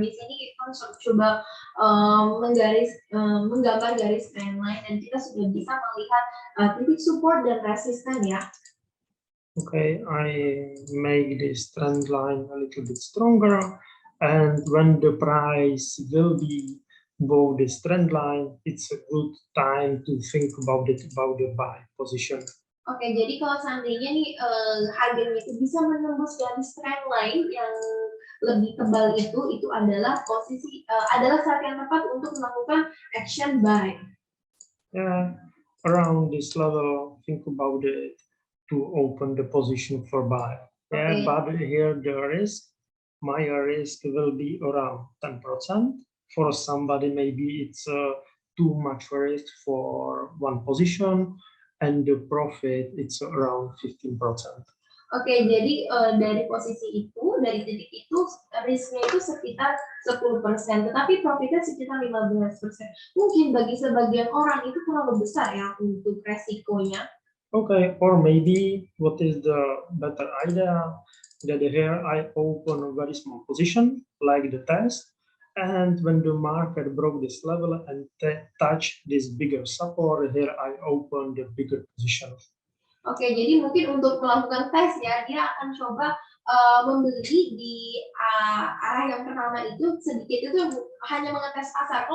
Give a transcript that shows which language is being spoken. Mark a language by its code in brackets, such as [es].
[id] Di sini kita coba menggambar garis trendline dan kita sudah bisa melihat titik support dan resisten ya. [en] Okay, I make this trend line a little bit stronger, and when the price will be above this trend line, it's a good time to think about the buy position. [id] Oke, jadi kalau seandainya nih harganya itu bisa menembus garis trendline yang lebih tebal itu adalah adalah saat yang tepat untuk melakukan action buy. [en] Yeah, around this level, think about it to open the position for buy. Yeah, okay. But here my risk will be around 10%. For somebody, maybe it's too much risk for one position. and the profit it's around 15%. [id] Oke, jadi dari posisi itu, dari titik itu, risknya itu sekitar 10%, tetapi profitnya sekitar 15%. Mungkin bagi sebagian orang itu terlalu besar ya untuk resikonya. [en] Okay, or maybe what is the better idea? That here I open a very small position, like the test, and when the market broke this level and touch this bigger support, here I open the bigger position. [id] Oke, jadi mungkin untuk melakukan tes ya, dia akan coba membeli di arah yang pertama itu sedikit, itu hanya mengetes pasar.